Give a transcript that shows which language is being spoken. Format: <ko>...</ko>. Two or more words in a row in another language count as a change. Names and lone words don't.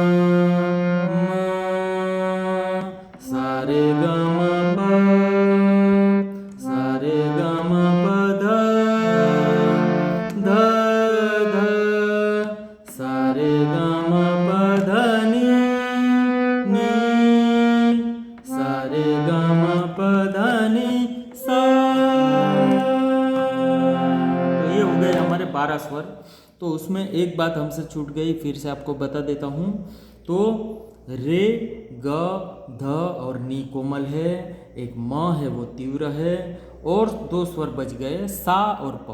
<hi>सा रे ग म प सा रे ग म प ध ध ध सा रे ग म प ध नि नि सा रे ग म प ध नि सा। तो ये हो गए हमारे 12 स्वर। तो उसमें एक बात हमसे छूट गई, फिर से आपको बता देता हूँ। तो रे ग ध और नी कोमल है, एक म है वो तीव्र है, और 2 स्वर बच गए सा और प।</hi>